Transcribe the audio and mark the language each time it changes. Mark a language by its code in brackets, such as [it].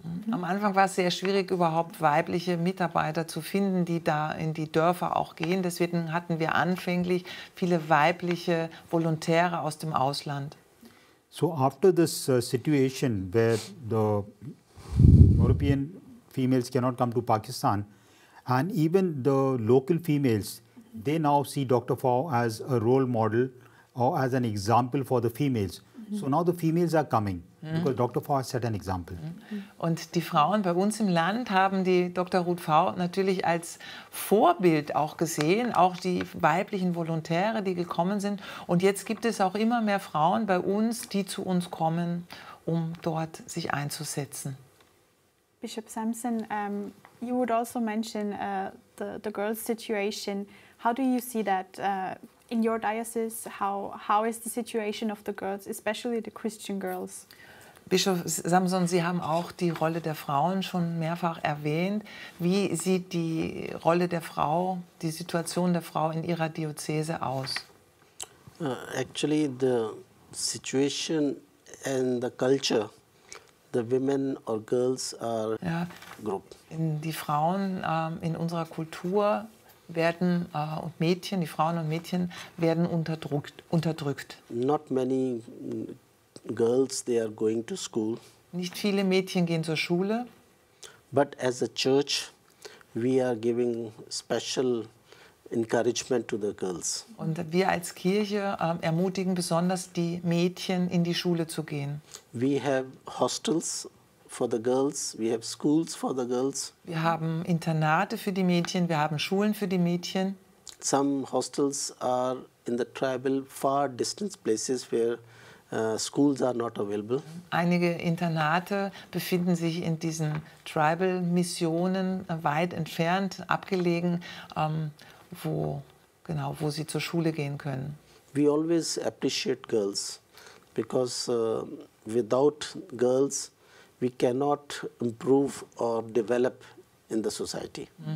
[de] Am Anfang war es sehr schwierig, überhaupt weibliche Mitarbeiter zu finden, die da in die Dörfer auch gehen. Deswegen hatten wir anfänglich viele weibliche Volontäre aus dem Ausland. [en] So after this situation where the European females cannot come to Pakistan, and even the local females, they now see Dr. Fau as a role model or as an example for the females. So now the females are coming because Dr. V has set an example. [de] Und die Frauen bei uns im Land haben die Dr. Ruth V. natürlich als Vorbild auch gesehen, auch die weiblichen Volontäre, die gekommen sind. Und jetzt gibt es auch immer mehr Frauen bei uns, die zu uns kommen, um dort sich einzusetzen. [en] Bishop Samson, you would also mention the girls' situation. How do you see that in your diocese? How is the situation of the girls, especially the Christian girls? [de] Bischof Samson, Sie haben auch die Rolle der Frauen schon mehrfach erwähnt. Wie sieht die Rolle der Frau, die Situation der Frau in Ihrer Diözese aus? [en] Actually, the situation and the culture, the women or girls are grouped. [de] Die Frauen in unserer Kultur werden und Mädchen, die Frauen und Mädchen werden unterdrückt. [en] Not many girls, they are going to school. [de] Nicht viele Mädchen gehen zur Schule. [en] But as a church, we are giving special encouragement to the girls. [de] Und wir als Kirche ermutigen besonders die Mädchen, in die Schule zu gehen. [en] We have hostels for the girls, we have schools for the girls. [de] Wir haben Internate für die Mädchen, wir haben Schulen für die Mädchen. [en] Some hostels are in the tribal, far distant places where schools are not available. [de] Einige Internate befinden sich in diesen Tribal-Missionen weit entfernt, abgelegen, wo sie zur Schule gehen können. [en] We always appreciate girls because without girls we cannot improve or develop in the society.